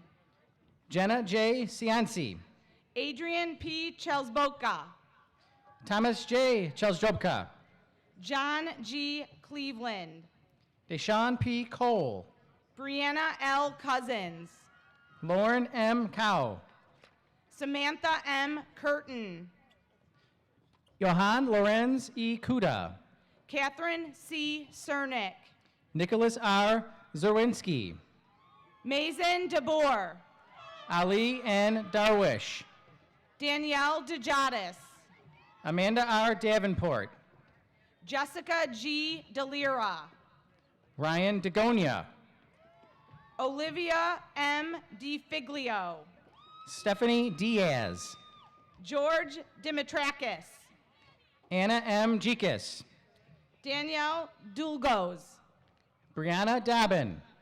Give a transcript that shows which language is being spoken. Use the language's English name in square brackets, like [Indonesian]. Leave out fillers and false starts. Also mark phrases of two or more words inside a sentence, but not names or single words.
[English] Jenna J. Cianci. Adrian P. Chelsboka. Thomas J. Chelsjobka. John G. Cleveland. Deshaun P. Cole. Brianna L. Cousins. Lauren M. Cow. Samantha M. Curtin. Johan Lorenz E. Kuda. Catherine C. Cernick. Nicholas R. Zerwinski. Mazen DeBoer. Ali N. Darwish. Danielle DeJadis. Amanda R. Davenport. Jessica G. DeLira. Ryan Degonia. Olivia M. DiFiglio. Stephanie Diaz. George Dimitrakis. Anna M. Jikis. Danielle Dulgos. Brianna Dobbin.